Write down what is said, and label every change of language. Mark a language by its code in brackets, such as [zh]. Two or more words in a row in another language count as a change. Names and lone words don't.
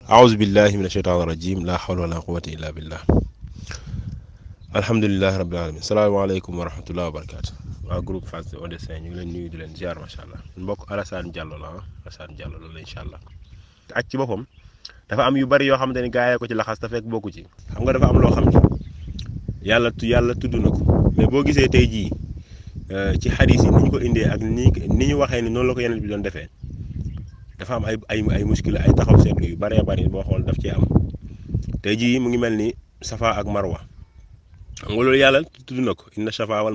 [ar] أعوذ بالله من الشيطان الرجيم لا حول ولا قوة إلا بالله الحمد لله رب العالمين السلام عليكم ورحمة الله وبركاته [wo] waa groupe Fass Odessin ñu ngi leen nuyu di leen ziar [ar] ما شاء الله [wo] mbokk Alassane Diallo la Alassane Diallo loolu [ar] إن شاء الله [wo] ak ci boppam dafa am yu bari yoo xamante ni gaa yee ko ci laxas te fekk bokku ci xam nga dafa am loo xam ne yàlla tudd na ko mais boo gisee tey jii ci xadis yi ni ñu ko indee ak ni ñu waxee ni noonu la ko yeneen bi doon defee dafa am ay muskila ay taxaw seetlu yu bëree bëri boo xool daf cee am tey jii mu ngi mel ni safa ak marwa xam nga loolu yàlla tudd na ko [ar] إن الصفا وال